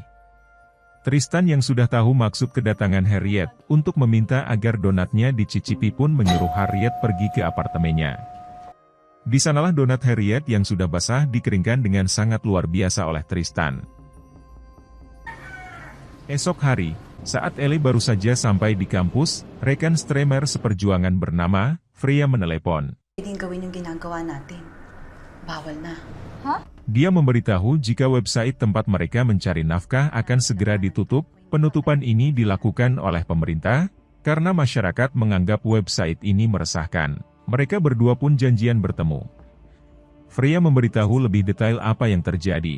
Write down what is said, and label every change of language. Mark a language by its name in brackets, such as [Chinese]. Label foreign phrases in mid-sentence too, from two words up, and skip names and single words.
[Indonesian] Tristan yang sudah tahu maksud kedatangan Harriet untuk meminta agar donatnya dicicipi pun menyuruh Harriet pergi ke apartemennya. Di sanalah donat Harriet yang sudah basah dikeringkan dengan sangat luar biasa oleh Tristan. Esok hari, saat Ellie baru saja sampai di kampus, rekan streamer seperjuangan bernama Freya menelepon. [Filipino] Pwedeng gawin yung ginagawa natin. Bawal na. [Indonesian] Dia memberitahu jika website tempat mereka mencari nafkah akan segera ditutup. Penutupan ini dilakukan oleh pemerintah, karena masyarakat menganggap website ini meresahkan. Mereka berdua pun janjian bertemu. Freya memberitahu lebih detail apa yang terjadi.